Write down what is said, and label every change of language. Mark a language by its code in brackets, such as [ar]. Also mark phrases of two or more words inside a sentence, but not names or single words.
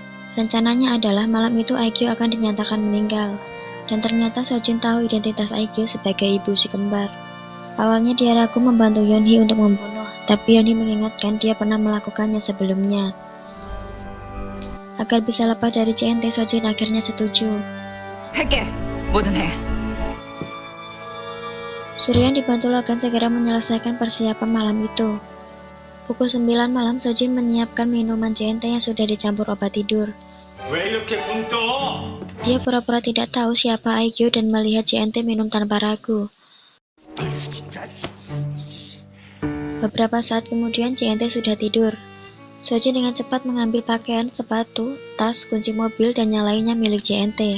[id] Rencananya adalah malam itu IQ akan dinyatakan meninggal. Dan ternyata So-jin tahu identitas IQ sebagai ibu si kembar. Awalnya dia ragu membantu Yeon-hee untuk membunuh, tapi Yeon-hee mengingatkan dia pernah melakukannya sebelumnya. Agar bisa lepas dari JNT, So-jin akhirnya setuju. [ko] 할게. 뭐든 해. [id] Soo-reon dibantu Logan segera menyelesaikan persiapan malam itu. Pukul 9 malam, So-jin menyiapkan minuman JNT yang sudah dicampur obat tidur. [ko] 왜 이렇게 굶떠? [id] Dia pura-pura tidak tahu siapa IQ dan melihat JNT minum tanpa ragu. Beberapa saat kemudian JNT sudah tidur. So-jin dengan cepat mengambil pakaian, sepatu, tas, kunci mobil, dan yang lainnya milik JNT.